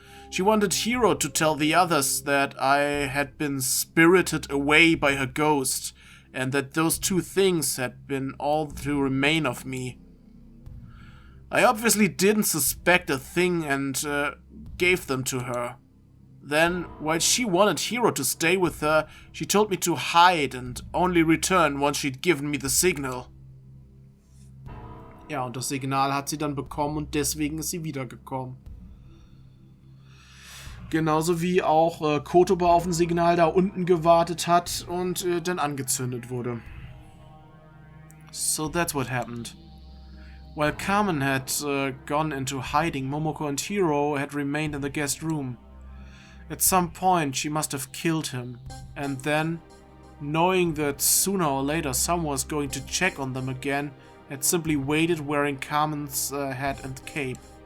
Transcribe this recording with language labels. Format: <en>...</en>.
<en>She wanted Hiro to tell the others that I had been spirited away by her ghost, and that those two things had been all to remain of me. I obviously didn't suspect a thing and gave them to her. Then, while she wanted Hiro to stay with her, she told me to hide and only return once she'd given me the signal.</en> <de>Ja, und das Signal hat sie dann bekommen und deswegen ist sie wiedergekommen. Genauso wie auch Kotoba auf ein Signal da unten gewartet hat und dann angezündet wurde.</de> <en>So that's what happened. While Carmen had gone into hiding, Momoko and Hiro had remained in the guest room. At some point she must have killed him, and then, knowing that sooner or later someone was going to check on them again, had simply waited wearing Carmen's hat and cape.</en>